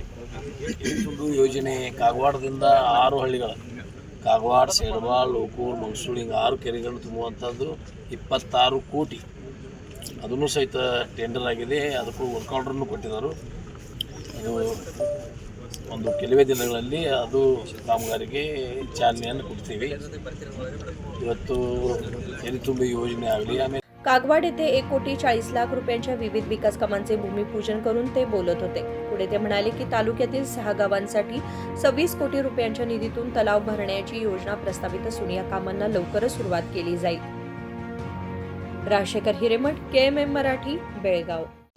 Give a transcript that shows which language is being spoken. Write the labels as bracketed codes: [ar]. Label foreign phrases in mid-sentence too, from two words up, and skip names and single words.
[kn] ಇನ್ನೊಂದು ಯೋಜನೆ ಕಾಗವಾಡದಿಂದ 6 ಹಳ್ಳಿಗಳ ಕಾಗವಾಡ, ಸೇಡಬಾಳ್, ಲೋಕೂರು, ಮಂಗಸುಳಿ ಹಿಂಗೆ 6 ಕೆರೆಗಳನ್ನು ತುಂಬುವಂಥದ್ದು 26 ಕೋಟಿ. ಅದನ್ನು ಸಹಿತ ಟೆಂಡರ್ ಆಗಿದೆ. ಅದಕ್ಕೂ [en] work order [kn] ಕೊಟ್ಟಿದ್ದಾರೆ. ಅದು ಒಂದು ಕೆಲವೇ ದಿನಗಳಲ್ಲಿ ಅದು ಕಾಮಗಾರಿಗೆ ಚಾಲನೆಯನ್ನು ಕೊಡ್ತೀವಿ. ಇವತ್ತು ಕೆರೆ ತುಂಬಿ ಯೋಜನೆ ಆಗಲಿ. ಆಮೇಲೆ [mr] कागवाड येथे 1 कोटी 40 लाख रुपयांच्या विविध विकास कामांचे भूमिपूजन करून ते बोलत होते. पुढे ते म्हणाले की तालुक्यातील 6 गावांसाठी 26 कोटी रुपयांच्या निधीतून तलाव भरण्याची योजना प्रस्तावित असून या कामांना लवकरच सुरुवात केली जाईल. राजशेखर हिरेमठ, KMM मराठी, बेळगाव.